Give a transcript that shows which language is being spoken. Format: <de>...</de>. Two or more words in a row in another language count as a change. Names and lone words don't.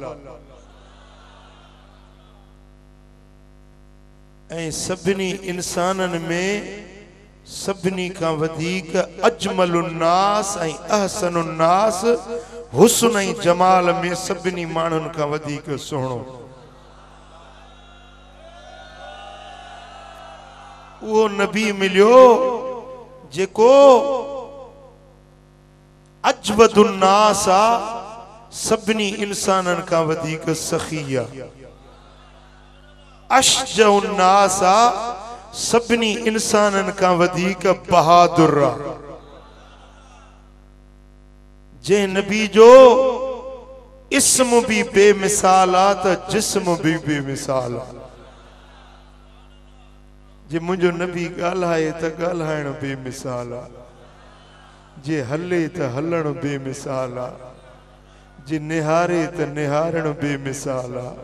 <sd>ऐं सभिनी इंसानन में सभिनी खां वधीक</sd> <ar>أجمل الناس</ar> <sd>ऐं</sd> <ar>أحسن الناس,</ar> <sd>हुस्न ऐं जमाल में सभिनी माण्हुनि खां वधीक सुहिणो। वो नबी मिलियो जेको</sd> <ar>أجود الناس</ar> <sd>आ, सभिनी इंसाननि खां वधीक सखी आ।</sd> <ar>أشجع الناس आ,</ar> <sd>सभिनी इंसाननि खां वधीक बहादुर आ। जंहिं नबी जो इस्म भी बेमिसाल आ त जिस्म भी बेमिसाल आ। जे मुझो नबी ॻाल्हाए त ॻाल्हाइण बेमिसाल आ, जे हले त हलण बेमिसाल आ, जे निहारे त निहारण बेमिसाल आ।</sd>